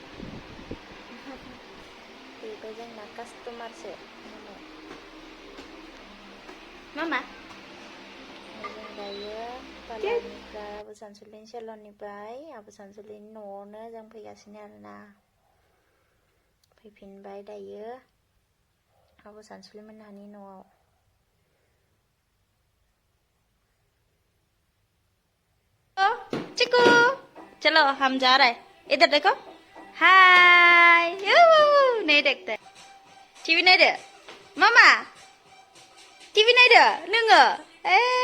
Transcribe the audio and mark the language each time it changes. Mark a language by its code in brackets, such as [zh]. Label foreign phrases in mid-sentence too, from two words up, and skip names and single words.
[brx] बेबो जोंना कास्टमारसो मामा। जों दायो पार्लारनिफ्राय आबु सानसुलिनि सेलननिफ्राय आबु सानसुलिनि न'आवनो जों फैगासिनो आरोना। फैफिनबाय दायो आबु सानसुलि मोनहानि न'आव। [hi] चिकू चलो हम जा रहे हैं। इधर देखो। हाय नहीं देखते। टीवी नहीं दे मामा। टीवी नहीं दे [brx] नोङो ए